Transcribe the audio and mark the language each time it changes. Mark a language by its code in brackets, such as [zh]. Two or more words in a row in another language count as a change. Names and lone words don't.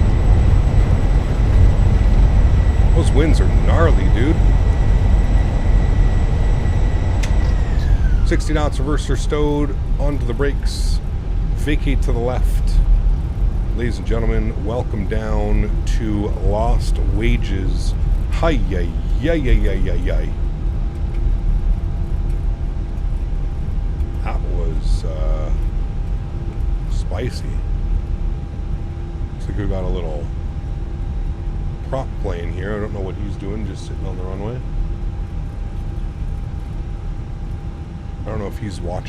[en] Those winds are gnarly, dude. 60 knots, reverser stowed, onto the brakes, vacate to the left. Ladies and gentlemen, welcome down to Lost Wages. Hi-yi-yi-yi-yi-yi-yi. That was spicy. Looks like we got a little prop plane here. I don't know what he's doing, just sitting on the runway. I don't know if he's watching.